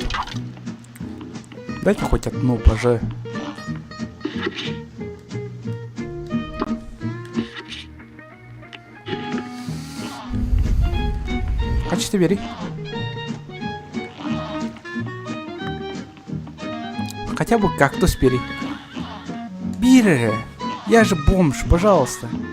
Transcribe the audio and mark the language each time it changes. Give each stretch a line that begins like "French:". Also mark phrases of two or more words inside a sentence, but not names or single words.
Russian: Дайте хоть одну, пожалуйста. Хочешь, бери. Хотя бы кактус бери. Бери. Я же бомж, пожалуйста.